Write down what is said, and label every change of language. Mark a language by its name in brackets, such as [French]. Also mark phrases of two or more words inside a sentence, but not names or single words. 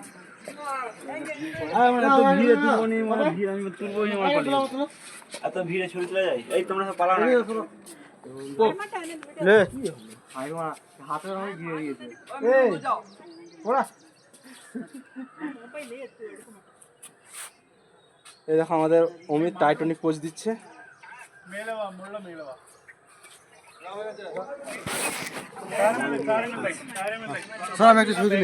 [Bangla] এত ভিড়ে ছবি তুলে যায়। এই তোমরা সব পালাও না। [Kannada] ಮಟ್ಟ ಆನಂದ್ ಬಿಡು [Bangla] লে, [Kannada] ಮೊಬೈಲ್ ಎತ್ತು ಹಿಡ್ಕೊ [Bangla] এই দেখো আমাদের অমিত টাইটনিক পোজ দিচ্ছে। স্যার আমি একটা ছবি তুলি।